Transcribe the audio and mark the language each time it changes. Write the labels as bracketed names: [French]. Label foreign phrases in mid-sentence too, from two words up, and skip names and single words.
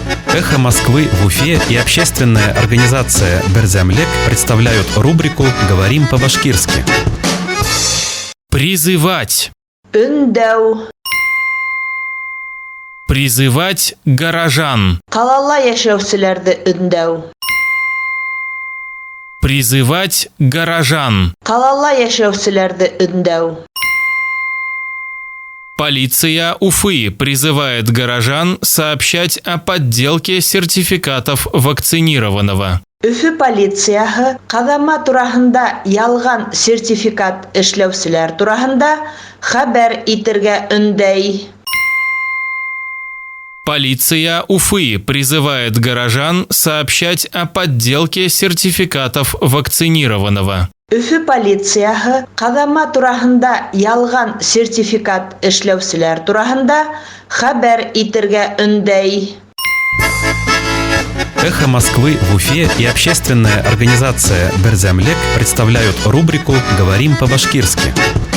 [Russian] «Эхо Москвы» в Уфе и общественная организация «Берзямлек» представляют рубрику «Говорим по-башкирски». Призывать. [Bashkir] Үндәү. [Russian] Призывать горожан. [Bashkir] Қалала яшәүселәрҙе өндәү. [Russian] Призывать горожан. [Bashkir] Қалала яшәүселәрҙе өндәү. [Russian] Полиция Уфы призывает горожан сообщать о подделке сертификатов вакцинированного. [Bashkir] Өфө полицияһы ҡаҙама тураһында ялған сертификат эшләүселәр тураһында хәбәр итергә өндәй. [Russian] Полиция Уфы призывает горожан сообщать о подделке сертификатов вакцинированного. [Bashkir] Өфө полицияһы ҡаҙама тураһында ялған сертификат эшләүселәр тураһында хәбәр итергә өндәй. [Russian] «Эхо Москвы» в Уфе и общественная организация «Берзямлек» представляют рубрику «Говорим по-башкирски».